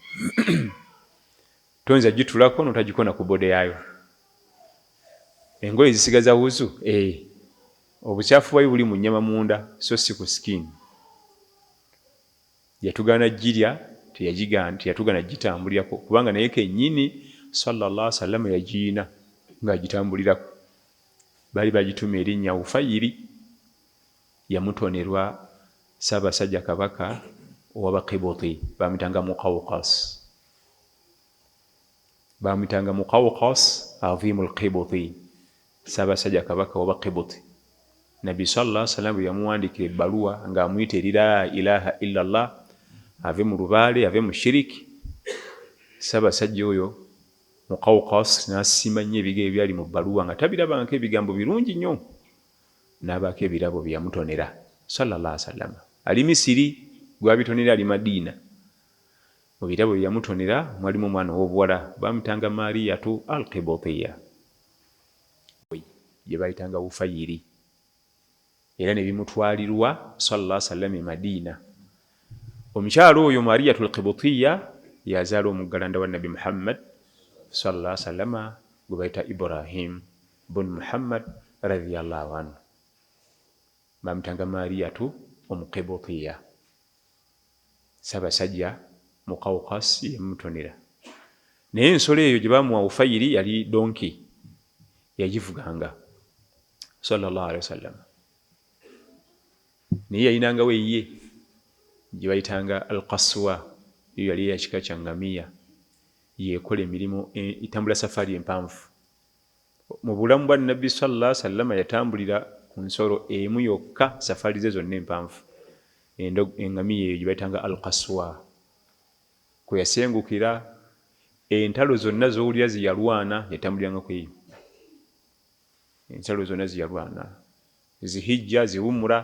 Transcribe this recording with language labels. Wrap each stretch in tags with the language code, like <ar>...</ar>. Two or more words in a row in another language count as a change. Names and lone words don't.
<lg>Tonza gituulako n'otagikoona ku bode yaayo. Engoye zisigaza wuzu. Obukyafu bwayo buli mu nnyama munda, so si ku skin. Yatugaana girya, teyatugaana gitambulirako, kubanga naye kennyini</lg> <ar>صلى الله عليه وسلم</ar> <lg>yagiina ng'agitambulirako. Baali bagituma erinnya Ufayiri, yamutonerwa Ssaabasajja Kabaka ow'Abaqibuti, bamuyitanga Muqawqas. Bamuyitanga Muqawqas Azimul Qibuti, Ssaabasajja Kabaka ow'Abaqibuti. Nabbi</lg> <ar>صلى الله عليه وسلم</ar> <lg>bwe yamuwandiikira ebbaluwa ng'amuyita eri</lg> <ar>لا إله إلا الله,</ar> <lg>ave mu lubaale, ave mu shiriki. Ssaabasajja oyo Muqawqas n'asiima nnyo ebigambo ebyali mu bbaluwa nga tabirabangako ebigambo birungi nnyo. N'abaako ebirabo bye yamutonera</lg> <ar>صلى الله عليه وسلم.</ar> <lg>Ali Misiri, gwabitonera ali Madiina. mu bitabo bye yamutonera mwalimu omwana ow'obuwala bamutanga Mariyatu al-Qibutiyya gye bayitanga Bufayiri, era ne bimutwalirwa</lg> <ar>صلى الله عليه وسلم</ar> <lg>e Madiina. Omukyalo oyo Mariyatu al-Qibutiyya yazaala omuggalanda wa Nabi Muhammad</lg> <ar>صلى الله عليه وسلم</ar> <lg>gwe bayita Ibrahim bun Muhammad</lg> <ar>رضي الله عنه.</ar> <lg>Bamutanga Mariyatu Omukibutiyya, Ssaabasajja Muqawqas yamutonera. Naye ensolo eyo gye bamuwa Bufayiri yali donki, yagivuganga</lg> <ar>صلى الله عليه وسلم.</ar> <lg>Naye yayinangawo eyiye gye bayitanga Al-Qaswa, yo yali ya kika kya ngamiya, yekola emirimu itambula safari empanvu. Mu bulamu bwa Nabbi</lg> <ar>صلى الله عليه وسلم</ar> <lg>yatambulira ku nsolo emu yokka, safari ze zonna empanvu, engamiya eyo gye bayitanga Al-Qaswa. Kwe yasengukira, entalo zonna z'owulira ziyalwana yatambuliranga ku eyo. Entalo zonna ziyalwana, Zihijja, Ziwumura.</lg>